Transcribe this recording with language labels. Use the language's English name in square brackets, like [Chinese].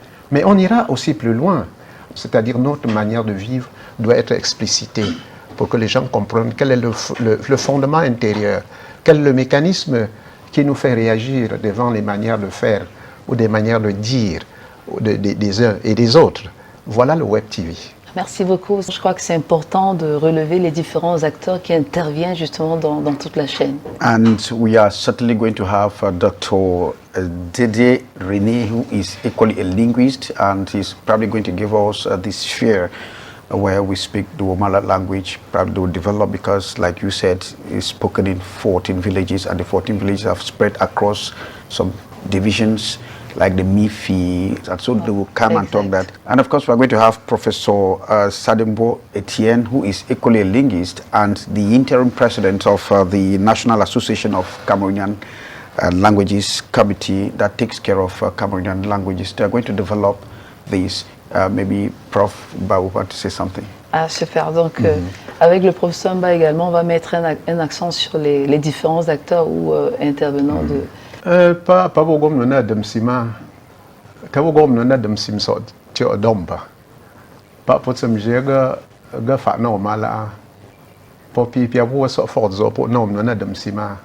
[French] Mais on ira aussi plus loin, c'est-à-dire notre manière de vivre doit être explicitée pour que les gens comprennent quel est le fondement intérieur, quel est le mécanisme qui nous fait réagir devant les manières de faire ou des manières de dire des uns et des autres. Voilà le Web TV. Merci beaucoup. Je crois que c'est important de relever les différents acteurs qui interviennent justement dans toute la chaîne. [English] And we are certainly going to have Dr. Dede René, who is equally a linguist, and he's probably going to give us this sphere where we speak the Womala language, probably will develop because, like you said, it's spoken in 14 villages, and the 14 villages have spread across some divisions like the Mifi, and so they will come and talk that. And of course, we're going to have Professor Sadembo Etienne, who is equally a linguist and the interim president of the National Association of Cameroonian Languages Committee that takes care of Cameroonian languages. They are going to develop this. Maybe Prof Ba vous want to say something. [French] Ah, super. Donc, avec le professeur Mba également, on va mettre un accent sur les différents acteurs ou intervenants de... Pas beaucoup de DEMSIM, pas beaucoup de DEMSIM so tio domba. Pas pour se mjega ga fa no mala. Pour pia pour so fort zo pour nom de DEMSIM.